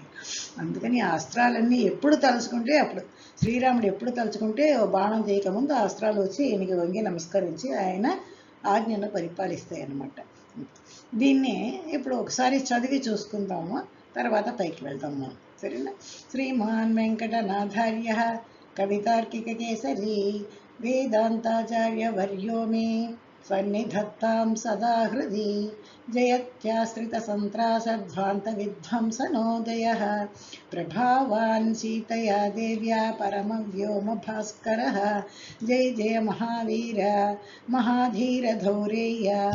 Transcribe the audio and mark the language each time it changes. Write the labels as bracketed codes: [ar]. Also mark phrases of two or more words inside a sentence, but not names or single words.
[te] అందుకని ఆ అస్త్రాలన్నీ ఎప్పుడు తలుచుకుంటే అప్పుడు, శ్రీరాముడు ఎప్పుడు తలుచుకుంటే బాణం చేయకముందు ఆ అస్త్రాలు వచ్చి ఈయనకి వంగి నమస్కరించి ఆయన ఆజ్ఞను పరిపాలిస్తాయి అన్నమాట. దీన్ని ఇప్పుడు ఒకసారి చదివి చూసుకుందాము, తర్వాత పైకి వెళ్దాము, సరేనా. [sa] శ్రీమాన్ వెంకటనాథార్య కవితార్కిక కేసరి वेदान्ताचार्यवर्यो मे सन्निधत्तां सदा हृदि जयत्याश्रितसन्त्रासध्वान्तविध्वंसनोदयः प्रभावान् सीतया देव्या परमव्योमभास्करः जय जय महावीर महाधीरधौरेय